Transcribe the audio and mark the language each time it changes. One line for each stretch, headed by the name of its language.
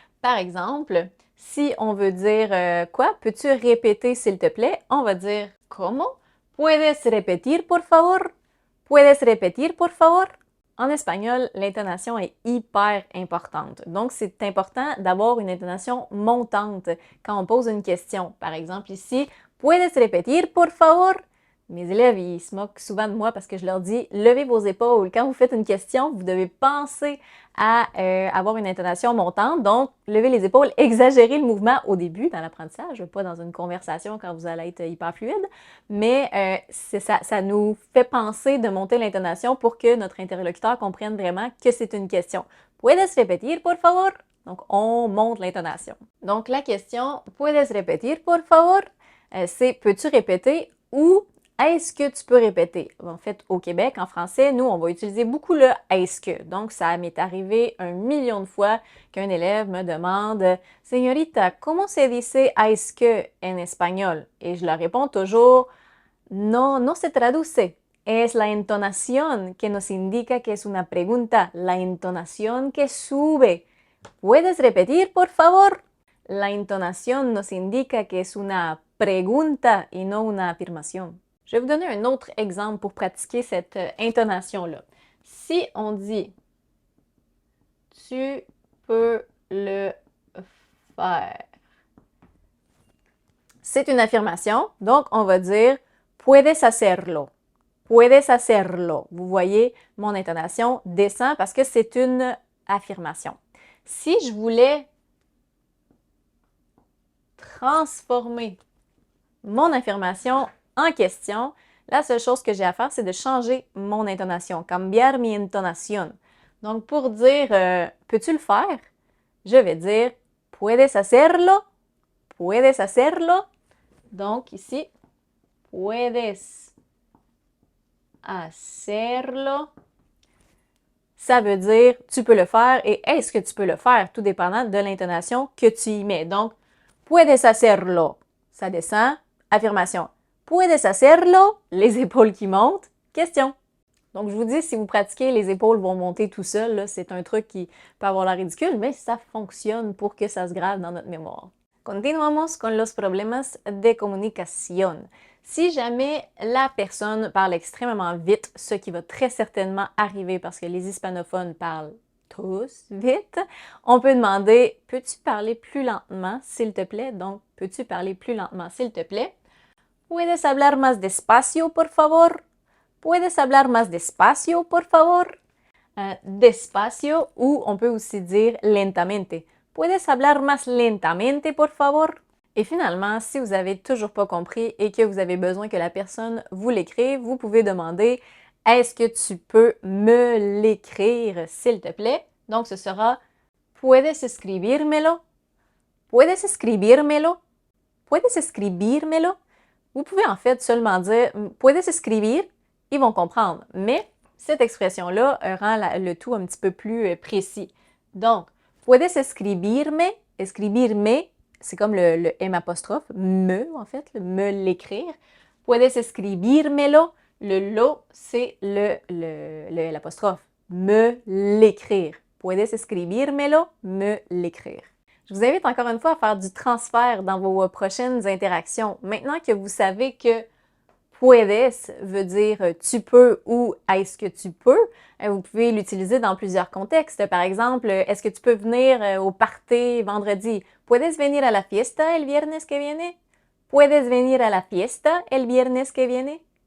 French: Par exemple, si on veut dire « Quoi? Peux-tu répéter s'il te plaît? » On va dire «
Spanish: Como? Puedes repetir por favor?
French: Puedes repetir por favor? » En espagnol, l'intonation est hyper importante. Donc, c'est important d'avoir une intonation montante quand on pose une question. Par exemple, ici,
Spanish: ¿Puedes repetir, por favor?
French: Mes élèves, ils se moquent souvent de moi parce que je leur dis « Levez vos épaules ». Quand vous faites une question, vous devez penser à avoir une intonation montante. Donc, levez les épaules, exagérez le mouvement au début dans l'apprentissage, pas dans une conversation quand vous allez être hyper fluide. Mais ça nous fait penser de monter l'intonation pour que notre interlocuteur comprenne vraiment que c'est une question. «
Spanish: Puedes repetir, por favor?
French: » Donc, on monte l'intonation. Donc, la question «
Spanish: Puedes repetir, por favor?
French: » C'est « Peux-tu répéter? » ou est-ce que tu peux répéter? En fait, au Québec, en français, nous, on va utiliser beaucoup le est-ce que. Donc, ça m'est arrivé 1 million de fois qu'un élève me demande
Spanish: Señorita, ¿cómo se dice
French: est-ce que en espagnol? Et je leur réponds toujours
Spanish: No, no se traduce. Es la entonación que nos indica que es una pregunta, la entonación que sube. ¿Puedes repetir, por favor? La entonación nos indica que es una pregunta y no una afirmación.
French: Je vais vous donner un autre exemple pour pratiquer cette intonation-là. Si on dit « Tu peux le faire », c'est une affirmation, donc on va dire «
Spanish: Puedes hacerlo ». Puedes hacerlo.
French: Vous voyez, mon intonation descend parce que c'est une affirmation. Si je voulais transformer mon affirmation en question, la seule chose que j'ai à faire, c'est de changer mon intonation.
Spanish: Cambiar mi entonación.
French: Donc, pour dire peux-tu le faire? Je vais dire
Spanish: puedes hacerlo? Puedes hacerlo?
French: Donc, ici,
Spanish: puedes hacerlo.
French: Ça veut dire tu peux le faire et est-ce que tu peux le faire, tout dépendant de l'intonation que tu y mets. Donc,
Spanish: puedes hacerlo.
French: Ça descend. Affirmation.
Spanish: Puedes hacerlo?
French: Les épaules qui montent. Question. Donc, je vous dis, si vous pratiquez, les épaules vont monter tout seul. C'est un truc qui peut avoir l'air ridicule, mais ça fonctionne pour que ça se grave dans notre mémoire.
Spanish: Continuamos con los problemas de comunicación.
French: Si jamais la personne parle extrêmement vite, ce qui va très certainement arriver parce que les hispanophones parlent tous vite, on peut demander « Peux-tu parler plus lentement, s'il te plaît? » Donc, « Peux-tu parler plus lentement, s'il te plaît? »
Spanish: ¿Puedes hablar más despacio, por favor? ¿Puedes hablar más despacio, por favor?
French: Despacio, ou on peut aussi dire lentamente.
Spanish: ¿Puedes hablar más lentamente, por favor?
French: Et finalement, si vous n'avez toujours pas compris et que vous avez besoin que la personne vous l'écrive, vous pouvez demander « Est-ce que tu peux me l'écrire, s'il te plaît? » Donc, ce sera «
Spanish: Puedes escribírmelo? Puedes escribírmelo? Puedes escribírmelo?
French: » Vous pouvez en fait seulement dire «
Spanish: Puedes escribir?
French: » Ils vont comprendre. Mais cette expression-là rend le tout un petit peu plus précis.
Spanish: Donc, Puedes escribirme?
French: Escribirme, c'est comme le M apostrophe, me en fait, me l'écrire.
Spanish: Puedes escribírmelo?
French: Le lo, c'est l'apostrophe. Me l'écrire.
Spanish: Puedes escribírmelo?
French: Me l'écrire. Je vous invite encore une fois à faire du transfert dans vos prochaines interactions. Maintenant que vous savez que puedes veut dire tu peux ou est-ce que tu peux, vous pouvez l'utiliser dans plusieurs contextes. Par exemple, est-ce que tu peux venir au party vendredi?
Spanish: ¿Puedes venir a la fiesta el viernes que viene? ¿Puedes venir a la fiesta el viernes que viene?